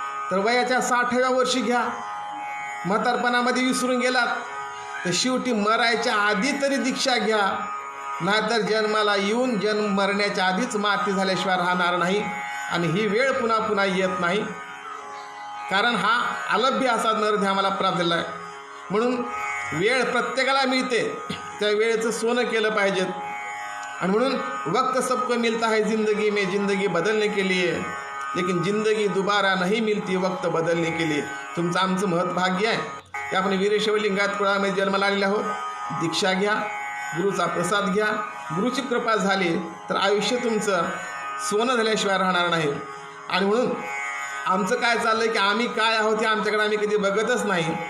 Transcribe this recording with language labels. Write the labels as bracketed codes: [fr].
[mr] तर वयाच्या 60व्या वर्षी घ्या. म्हातारपणामध्ये विसरून गेलात तर शेवटी मरायच्या आधी तरी दीक्षा घ्या, नाहीतर जन्माला येऊन जन्म मरण्याच्या आधीच माती झाल्याशिवाय राहणार नाही. आणि ही वेळ पुन्हा पुन्हा येत नाही, कारण हा अलभ्य असा नरध्या आम्हाला प्राप्त झाला आहे. म्हणून वेळ प्रत्येकाला मिळते, त्या वेळेचं सोनं केलं पाहिजेत. आणि म्हणून [hi] वक्त सबको मिलता है ज़िंदगी में, ज़िंदगी बदलने के लिए, लेकिन ज़िंदगी दोबारा नहीं मिलती वक्त बदलने के लिए. [mr] तुमचं आमचं महत्भाग्य आहे की आपण वीरशैव लिंगायत कुळामध्ये जन्माला आलेले आहोत. दीक्षा घ्या, गुरुचा प्रसाद घ्या. गुरुची कृपा झाली तर आयुष्य तुमचं सोनं झाल्याशिवाय राहणार नाही. आणि म्हणून आमचं काय चाललं आहे की आम्ही काय आहोत हे आमच्याकडे आम्ही कधी बघतच नाही.